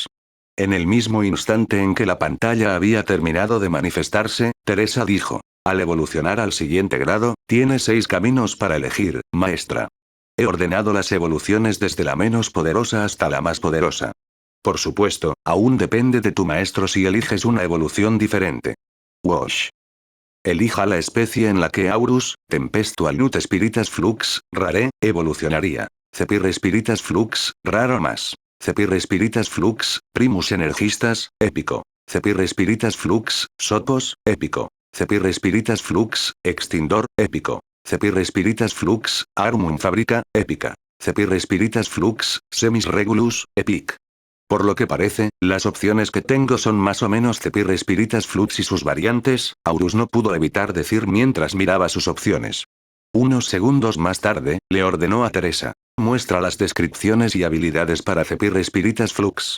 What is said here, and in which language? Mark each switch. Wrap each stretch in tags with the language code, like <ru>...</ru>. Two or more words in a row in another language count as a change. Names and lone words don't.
<es>En el mismo instante en que la pantalla había terminado de manifestarse, Teresa dijo: «Al evolucionar al siguiente grado, tienes 6 caminos para elegir, maestra. He ordenado las evoluciones desde la menos poderosa hasta la más poderosa. Por supuesto, aún depende de tu maestro si eliges una evolución diferente. Wash. Elija la especie en la que Aurus, Tempestual Nut Spiritas Flux, Rare, evolucionaría. Cepirre Spiritas Flux, raro más. Cepirre Spiritas Flux, Primus Energistas, épico. Cepirre Spiritas Flux, Sopos, épico. Cepirre Spiritas Flux, Extindor, épico. Cepirre Spiritas Flux, Armum Fabrica, épica. Cepirre Spiritas Flux, Semis Regulus, epic». Por lo que parece, las opciones que tengo son más o menos Cepirre Spiritas Flux y sus variantes, Aurus no pudo evitar decir mientras miraba sus opciones. Unos segundos más tarde, le ordenó a Teresa: «Muestra las descripciones y habilidades para Cepirre Spiritas Flux».</es>